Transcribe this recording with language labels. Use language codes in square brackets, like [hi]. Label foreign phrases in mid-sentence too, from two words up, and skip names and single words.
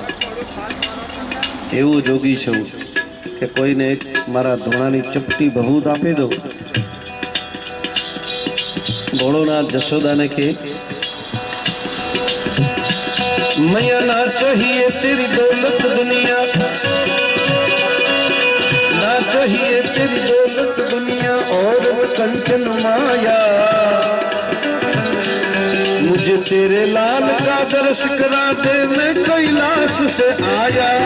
[gu] એવો જોગી છું કે કોઈને એક મારા ધોણાની ચપટી ભભૂત આપી દો। ભોળોનાથ જશોદાને કે [hi] मैया ना चाहिए तेरी दौलत दुनिया, ना चाहिए तेरी दौलत दुनिया और कंचन माया, मुझे तेरे लाल का दर्श करा दे, मैं कैलाश से आया।